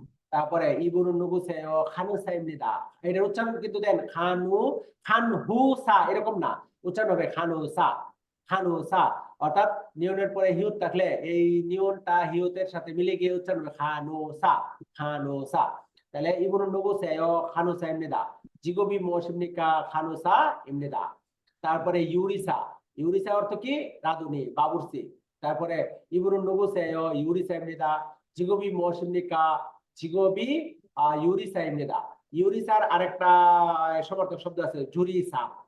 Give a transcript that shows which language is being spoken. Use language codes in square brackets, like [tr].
[bn] তারপরে [ko] 이분은 누구세요 간호사입니다, [bn] এটার উচ্চারণ কিন্তু দেন খানহুসা এরকম না, উচ্চারণ হবে খানুসা, অর্থাৎ নিয়নের পরে হিউত থাকলে এই নিয়নটা হিউতের সাথে মিলে গিয়ে উচ্চারণ হবে খানুসা। [ko] তাহলে 이분은 누구세요 간호사입니다, 직업이 무엇입니까 간호사입니다। [bn] তারপরে ইউরিসা অর্থ কি রাঁধুনি বাবুর্চি, তারপরে [ko] 이분은 누구세요 유리사입니다, 직업이 무엇입니까 직업이 유리사입니다। [bn] ইউরিসার আরেকটা সমার্থক শব্দ আছে জুরিসা।